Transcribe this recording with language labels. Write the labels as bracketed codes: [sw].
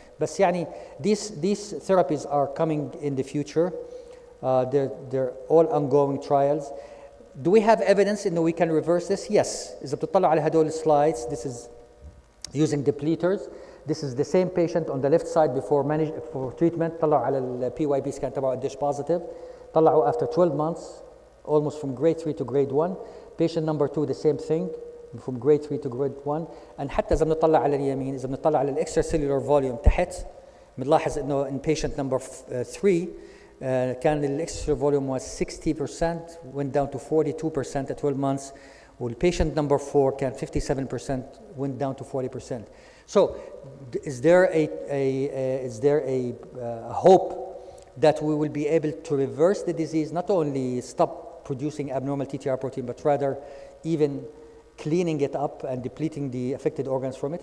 [ar] بس يعني [en] these therapies are coming in the future. They're all ongoing trials. Do we have evidence in that we can reverse this? Yes. [ar] إذا بتطلع على هدول [en] slides, this is using depleters. This is the same patient on the left side before treatment. [ar] طلعوا على ال PYP scan تبعه قديش positive. [en] طلعوا after 12 months, almost from grade 3 to grade 1. Patient number 2, the same thing, from grade 3 to grade 1. And [ar] حتى إذا بنطلع على [en] اليمين, إذا بنطلع على extracellular volume [ar] تحت, بنلاحظ إنه [en] in patient number 3, [ar] كان الاكسترا فوليوم [en] was 60%, went down to 42% at 12 months. والpatient number 4 [ar] كان [en] 57%, went down to 40%. So is there a hope that we will be able to reverse the disease, not only stop producing abnormal TTR protein, but rather even cleaning it up and depleting the affected organs from it?